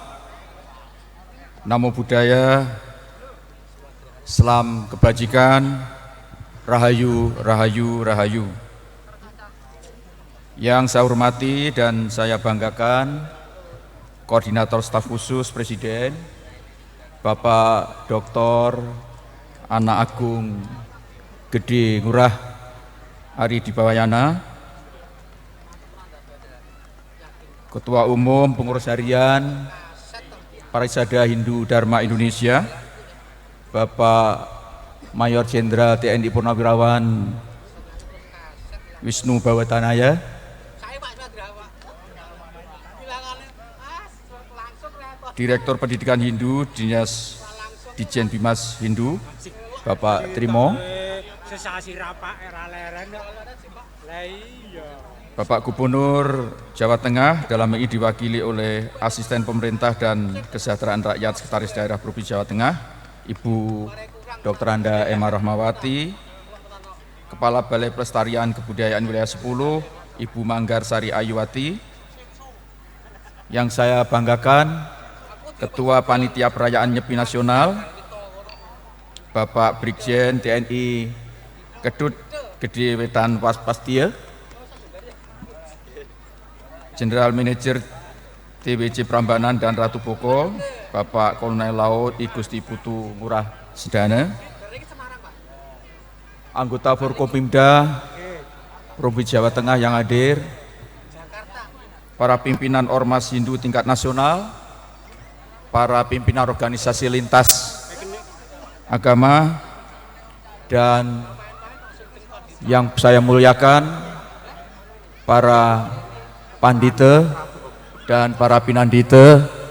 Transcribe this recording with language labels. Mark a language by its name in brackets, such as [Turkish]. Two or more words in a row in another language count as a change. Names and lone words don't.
[Pali] Namo Buddhaya. [Indonesian] Salam kebajikan. [Javanese] Rahayu, rahayu, rahayu. [Indonesian] Yang saya hormati dan saya banggakan Koordinator Staf Khusus Presiden Bapak Dr. Anak Agung Gede Ngurah Ari Dibawayana, Ketua Umum Pengurus Harian Parisada Hindu Dharma Indonesia, Bapak Mayor Jenderal TNI Purnawirawan Wisnu Bawatanaya, Direktur Pendidikan Hindu Dinas Dijen Bimas Hindu Bapak Trimo, Bapak Gubernur Jawa Tengah dalam ini diwakili oleh Asisten Pemerintah dan Kesejahteraan Rakyat Sekretaris Daerah Provinsi Jawa Tengah Ibu Dr. Anda Emma Rahmawati, Kepala Balai Pelestarian Kebudayaan Wilayah 10 Ibu Manggar Sari Ayuwati, yang saya banggakan, Ketua Panitia Perayaan Nyepi Nasional, Bapak Brigjen TNI Kedut Gede Wetan Waspastia, General Manager TWC Prambanan dan Ratu Boko, Bapak Kolonel Laut I Gusti Putu Ngurah Sedana, anggota Forkopimda Provinsi Jawa Tengah yang hadir, para pimpinan Ormas Hindu tingkat nasional, para pimpinan organisasi lintas agama, dan yang saya muliakan para pandita dan para pinandita,